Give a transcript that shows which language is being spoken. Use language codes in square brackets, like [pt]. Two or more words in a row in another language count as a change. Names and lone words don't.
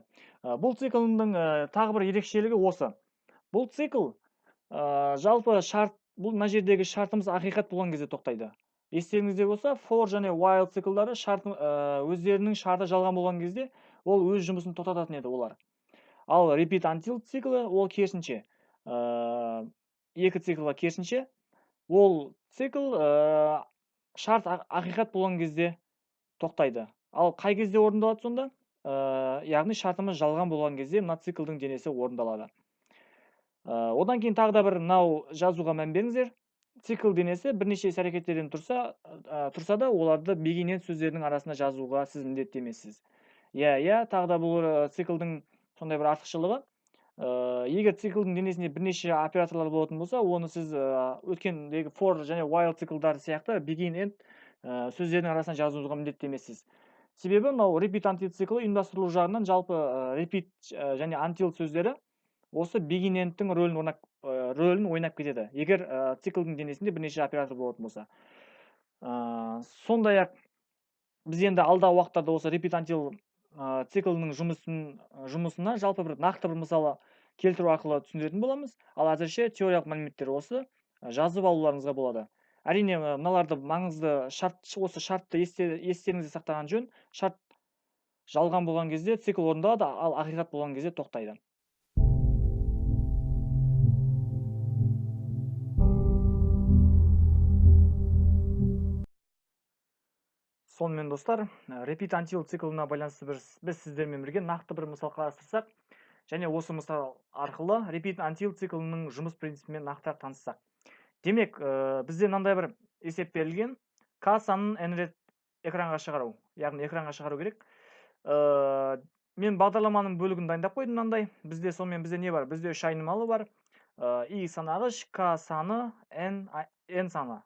[kk] Бұл циклдің тағы бір ерекшелігі осы. Бұл цикл жалпы шарт, бұл мына жердегі шартымыз ақиқат болған кезде тоқтайды. Естеріңізде болса, for және while циклдары өздерінің шарты жалған болған кезде ол өз жұмысын тоқтататын еді олар. Ал [en] repeat until [kk] циклы ол керісінше, екі циклға керісінше, ол цикл шарт ақиқат болған кезде тоқтайды. Ал қай кезде орындалады сонда? Яғни шартымыз жалған болған кезде мына циклдің денесі орындалады. Одан кейін тағы да бір мынау жазуға мән беріңіздер. Цикл денесі бірнеше іс-әрекеттерден тұрса да, оларды [en] begin end [kk] сөздерінің арасында жазуға сіз міндетті емессіз. Тағы да бұл циклдің сондай бір артықшылығы. Егер циклдің денесінде бірнеше операторлар болатын болса, оны сіз өткендегі for және while циклдары сияқты [en] begin end [kk] сөздердің арасында жазуға міндетті емессіз. Себебі мынау [en] repeat until [kk] циклы ұйымдастырылу жағынан жалпы repeat және until сөздері осы [en] begin endтің [kk] рөлін ойнап кетеді, егер циклдің денесінде бірнеше оператор болатын болса. Сондай-ақ біз енді алдағы уақыттарда осы [en] repeat until [kk] циклінің жұмысына жалпы бір нақты бір мысалы келтіру арқылы түсіндіретін боламыз. Ал әзірше теориялық мәліметтер осы жазып алуларыңызға болады. Әрине мыналарды маңызды осы шартты естеріңізде сақтаған жөн. Шарт жалған болған кезде цикл орындалады, ал ақиқат болған кезде тоқтайды. Сонымен достар, [en] repeat until [kk] циклына байланысты біз сіздермен бірге нақты бір мысал қарастырсақ, және осы мысал арқылы [en] repeat until [kk] циклінің жұмыс принципімен нақтырақ таныссақ. Демек, бізде мынандай бір есеп берілген, k санын n рет экранға шығару, яғни экранға шығару керек. Мен бағдарламаның бөлігін дайындап қойдым мынандай. Бізде не бар? Бізде үш айнымалы бар. I санағыш, k саны, n саны.